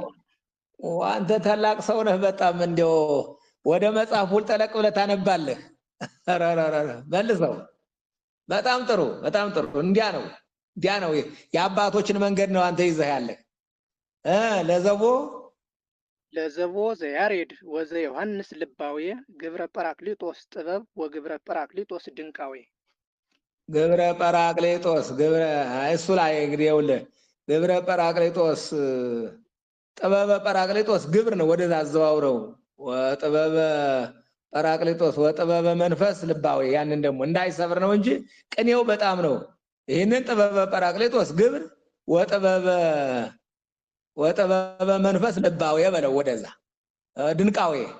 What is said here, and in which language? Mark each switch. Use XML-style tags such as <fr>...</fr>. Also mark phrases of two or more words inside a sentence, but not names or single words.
<am>አንተ ታላቅ ሰው ነህ በጣም እንደው ወደ መጽሐፉ ጠለቅ ብለህ ታነባለህ። መልሰው። በጣም ጥሩ በጣም ጥሩ። እንዲያ ነው የአባቶችን መንገድ ነው አንተ ይዘህ ያለህ።</am> <gez>ለዘቦ ዘያሬድ ወዘ ዮሐንስ ልባዌ ግብረ ጰራቅሊጦስ ጥበብ ወግብረ ጰራቅሊጦስ ድንቃዌ ግብረ ጰራቅሊጦስ ግብረ</gez> <am>እሱ ላይ እንግዲህ ይኸውልህ</am> <gez>ግብረ ጰራቅሊጦስ ጥበበ ጰራቅሊጦስ</gez> <am>ግብር ነው። ወደዛ አዘዋውረው</am> <gez>ወጥበበ ጰራቅሊጦስ ወጥበበ መንፈስ ልባዊ</gez> <am>ያንን ደግሞ እንዳይሰብር ነው እንጂ ቅኔው በጣም ነው። ይህንን</am> <gez>ጥበበ ጰራቅሊጦስ ግብር ወጥበበ መንፈስ ልባዊ</gez> <am>በለው ወደዛ ድንቃዌ</am>